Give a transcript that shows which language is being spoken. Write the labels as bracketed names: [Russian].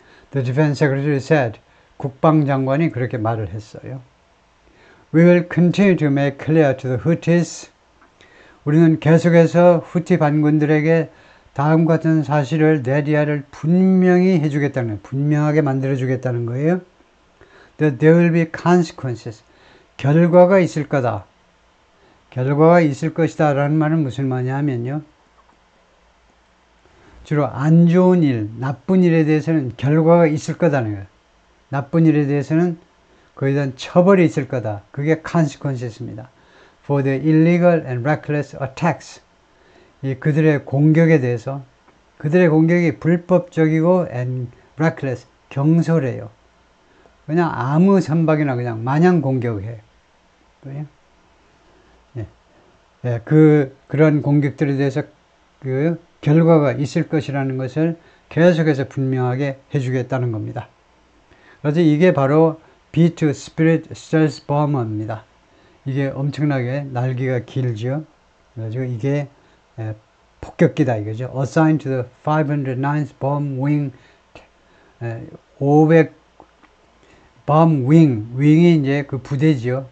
[English] The Defense Secretary said, [Korean] 국방장관이 그렇게 말을 했어요. [English] We will continue to make clear to the Houthis, [Korean] 우리는 계속해서 후티 반군들에게 다음과 같은 사실을, 내리아를 분명히 해주겠다는 거예요. 분명하게 만들어주겠다는 거예요. [English] That there will be consequences, [Korean] 결과가 있을 거다. 결과가 있을 것이다 라는 말은 무슨 말이냐면요, 주로 안 좋은 일, 나쁜 일에 대해서는 결과가 있을 거다는 거예요. 나쁜 일에 대해서는 그에 대한 처벌이 있을 거다. 그게 consequences입니다. [English] For the illegal and reckless attacks, [Korean] 이 그들의 공격에 대해서, 그들의 공격이 불법적이고 and reckless, 경솔해요. 그냥 아무 선박이나 그냥 마냥 공격해. 예, 그런 공격들에 대해서 그 결과가 있을 것이라는 것을 계속해서 분명하게 해주겠다는 겁니다. 그래서 이게 바로 B2 Spirit Stealth Bomber입니다. 이게 엄청나게 날개가 길죠. 그래가지고 이게 폭격기다 이거죠. [English] Assigned to the 509th Bomb Wing, 500 Bomb Wing, [Korean] 윙이 이제 그 부대지요.